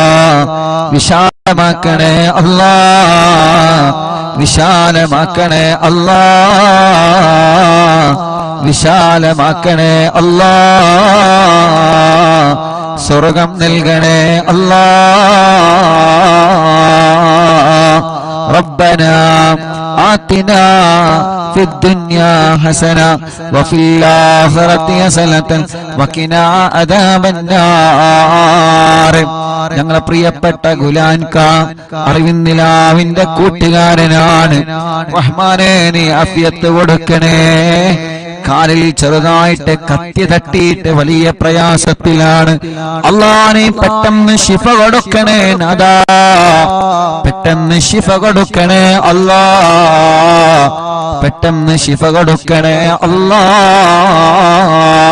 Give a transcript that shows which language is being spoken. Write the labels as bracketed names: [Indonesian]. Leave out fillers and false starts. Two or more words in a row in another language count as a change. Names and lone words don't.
[Malayalam] വിശാലമാക്കണേ അല്ലാ. വിശാലമാക്കണേ അല്ലാ. വിശാലമാക്കണേ അല്ലാ. സ്വർഗം നൽകണേ അല്ലാ. [Arabic] ربنا آتنا في الدنيا حسنة وفي الآخرة حسنة وقنا عذاب النار. [Malayalam] ഞങ്ങളെ പ്രിയപ്പെട്ട ഗുലാൻക അറിവിന്നിലാവിന്റെ കൂട്ടുകാരനാണ്. റഹ്മാനേ, നീ ആഫിയത്ത് കൊടുക്കണേ. കാലിൽ ചെറുതായിട്ട് കത്തി തട്ടിയിട്ട് വലിയ പ്രയാസത്തിലാണ്. അല്ലാഹ്, നീ പെട്ടെന്ന് ശിഫ കൊടുക്കണേ നാഥാ, പെട്ടെന്ന് ശിഫ കൊടുക്കണേ അല്ലാഹ്, പെട്ടെന്ന് ശിഫ കൊടുക്കണേ അല്ലാഹ്.